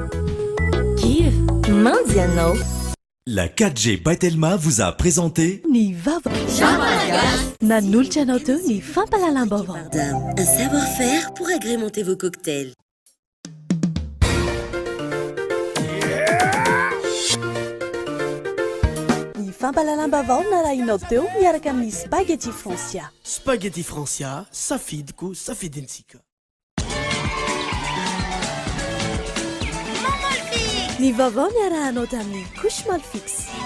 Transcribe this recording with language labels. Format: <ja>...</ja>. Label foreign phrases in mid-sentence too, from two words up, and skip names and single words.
<mg>Giv, mandy anao.</mg> <fr>La 4G Batelma vous a présenté</fr> <mg>Ny vaovao. Nanolotra anao teo ny fampahalalam-baovao.</mg> <fr>Un savoir-faire pour agrémenter vos cocktails.</fr> <mg>Ny fampahalalam-baovao narahinao teo miaraka amin'ny spaghetti Francia. Spaghetti Francia, safidiko, safidintsika. Ny vaovao niarahanao tamin'ny couche Malfix.</mg>